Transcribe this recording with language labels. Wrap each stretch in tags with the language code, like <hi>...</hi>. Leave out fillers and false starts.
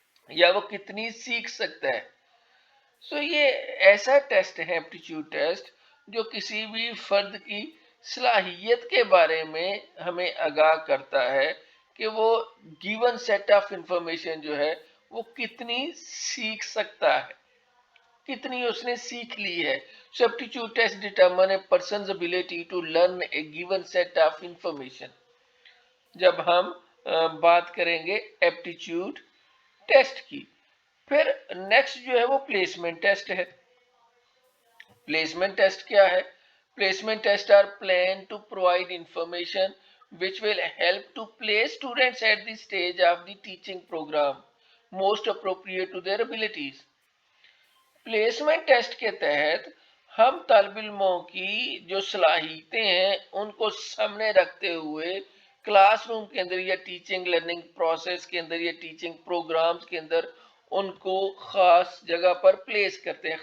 <ur>یا وہ کتنی سیکھ سکتا ہے. سو یہ ایسا ٹیسٹ ہے ایپٹیچیوڈ ٹیسٹ جو کسی بھی فرد کی صلاحیت کے بارے میں ہمیں آگاہ کرتا ہے کہ وہ</ur> <en>given set of information</en> <ur>جو ہے وہ کتنی سیکھ سکتا ہے, کتنی اس نے سیکھ لی ہے.</ur> <en>So aptitude test determine a person's ability to learn a given set of information.</en> <ur>جب ہم بات کریں گے ایپٹیچیوڈ ٹیسٹ کی, پھر نیکسٹ جو ہے وہ پلیسمنٹ ٹیسٹ ہے. پلیسمنٹ ٹیسٹ کیا ہے؟</ur> <en>Placement test are plan to provide information which will help to place students at the stage of the teaching program most appropriate to their abilities.</en> <ur>Placement test کے تحت ہم طالب علموں کی جو صلاحیتیں ہیں ان کو سامنے رکھتے ہوئے کلاس روم کے اندر یا ٹیچنگ لرننگ پروسیس کے اندر یا ٹیچنگ پروگرامز کے اندر ان کو خاص جگہ پر پلیس کرتے ہیں.</ur>